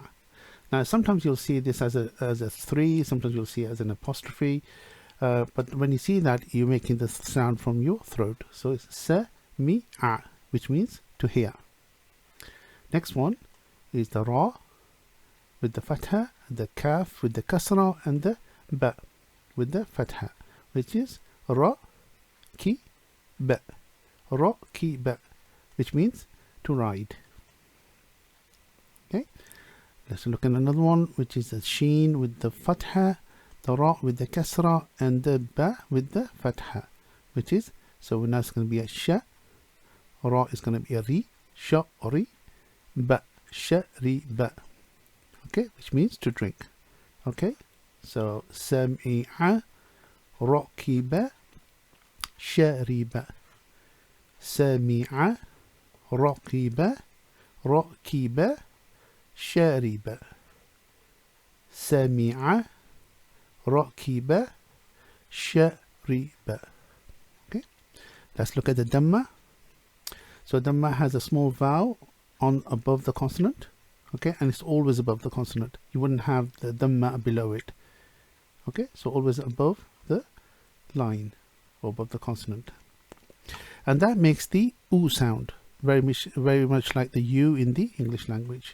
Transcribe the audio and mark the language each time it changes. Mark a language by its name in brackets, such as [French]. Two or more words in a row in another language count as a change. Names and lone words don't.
[English] Now sometimes you'll see this as a 3, sometimes you'll see it as an apostrophe, but when you see that, you're making the sound from your throat. So it's sami'a, which means to hear. Next one is the ra with the fatha, the kaf with the kasra, and the ba with the fatha, which is [Arabic] رَ كِ بَ، رَ كِ بَ, [English] which means to ride. Okay, let's look at another one, which is the sheen with the fatha, the ra with the kasra, and the ba with the fatha, which is, so now it's going to be a sha, ra is going to be a ri, [Arabic] شَ رِ، بَ شَ رِ بَ. [English] Okay, which means to drink. Okay, so [Arabic] سَمِعَ، رَكِبَ، شَرِبَ. سَمِعَ، رَكِبَ، رَكِبَ، شَرِبَ. سَمِعَ، رَكِبَ، شَرِبَ. [English] Okay, let's look at the dhamma. So dhamma has a small vowel on above the consonant. Okay, and it's always above the consonant. You wouldn't have the dhamma below it. Okay, so always above the line or above the consonant, and that makes the oo sound very much like the u in the English language.